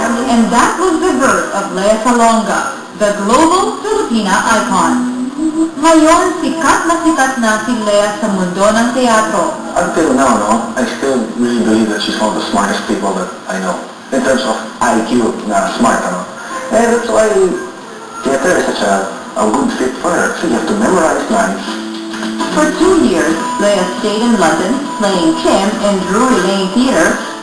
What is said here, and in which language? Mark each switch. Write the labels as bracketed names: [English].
[English] And that was the birth of Lea Salonga, the global Filipina icon. [Filipino] Ngayon, sikat na si Lea sa mundo ng teatro. [English] Until now, I still really believe that she's one of the smartest people that I know. In terms of IQ, na smart, And that's why theater is such a good fit for her. So you have to memorize lines. For 2 years, Lea stayed in London, playing Kim in Drury Lane Theatre,